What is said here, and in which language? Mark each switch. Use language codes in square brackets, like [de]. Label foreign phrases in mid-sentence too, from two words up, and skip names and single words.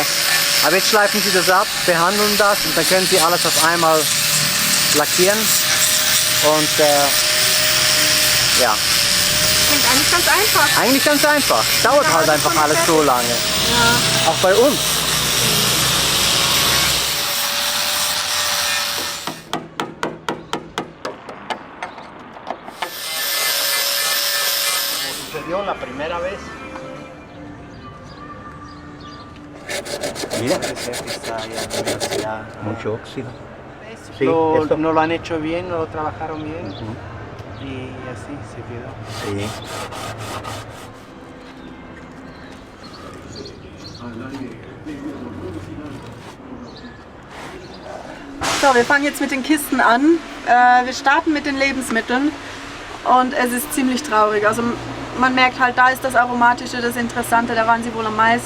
[de] Aber jetzt schleifen sie das ab, behandeln das und dann können sie alles auf einmal lackieren. Und ja. Klingt eigentlich ganz einfach. Eigentlich ganz einfach. Dauert Ja, halt das einfach kommt alles fertig. so lange. Ja. Auch bei uns. [es] Sucedió la primera vez. Mira, ya mucho óxido. Sí, no lo han hecho bien, no lo trabajaron bien y así se quedó. Sí. [de] So, wir fangen jetzt mit den Kisten an. Wir starten mit den Lebensmitteln und es ist ziemlich traurig. Also man merkt halt, da ist das Aromatische, das Interessante, da waren sie wohl am meisten.